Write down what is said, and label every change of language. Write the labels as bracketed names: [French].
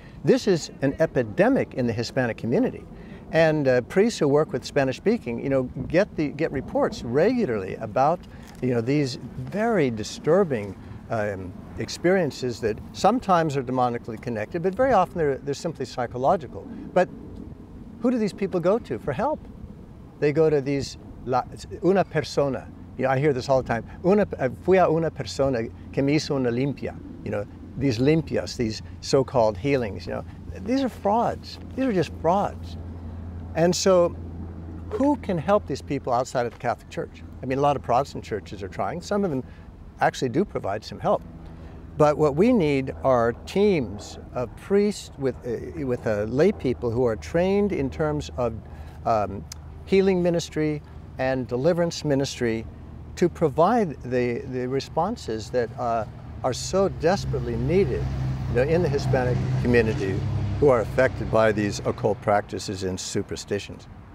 [English] This is an epidemic in the Hispanic community, and priests who work with Spanish-speaking, get reports regularly about these very disturbing experiences that sometimes are demonically connected, but very often they're simply psychological. But who do these people go to for help? They go to [Spanish] una persona. [English] I hear this all the time. [Spanish] Fui a una persona que me hizo una limpia. [English] These limpias, these so-called healings, these are frauds. These are just frauds. And so who can help these people outside of the Catholic Church? I mean, a lot of Protestant churches are trying. Some of them actually do provide some help. But what we need are teams of priests with lay people who are trained in terms of healing ministry and deliverance ministry to provide the responses that are so desperately needed in the Hispanic community who are affected by these occult practices and superstitions.